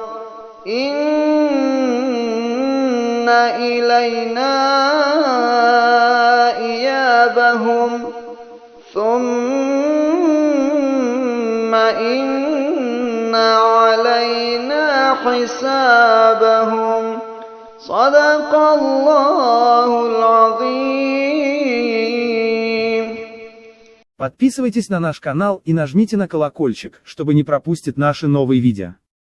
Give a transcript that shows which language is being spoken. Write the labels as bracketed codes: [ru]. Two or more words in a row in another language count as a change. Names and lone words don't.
[ar] إن إلينا إيابهم ثم إن علينا حسابهم صدق الله العظيم. [ru] Подписывайтесь на наш канал и нажмите на колокольчик, чтобы не пропустить наши новые видео.